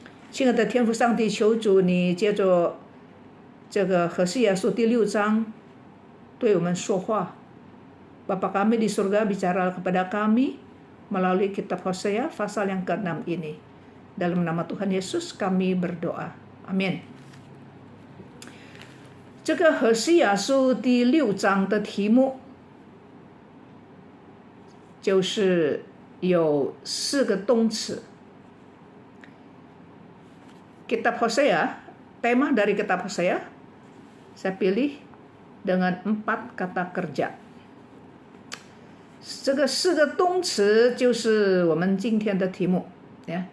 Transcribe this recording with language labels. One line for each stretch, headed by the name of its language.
Chinese: 亲爱的天父上帝，求主你借着这个何西阿书第6章对我们说话。
Indonesian: Bapa kami di surga, bicara kepada kami melalui kitab Hosea pasal yang ke-6 ini. Dalam nama Tuhan Yesus kami berdoa. Amin.
Chinese: 这个何西阿书第6章的题目就是有4个动词。
Indonesian: Kitab Hosea, tema dari kitab Hosea, saya pilih dengan 4 kata kerja.
Chinese: 这个4个动词就是我们今天的题目ya.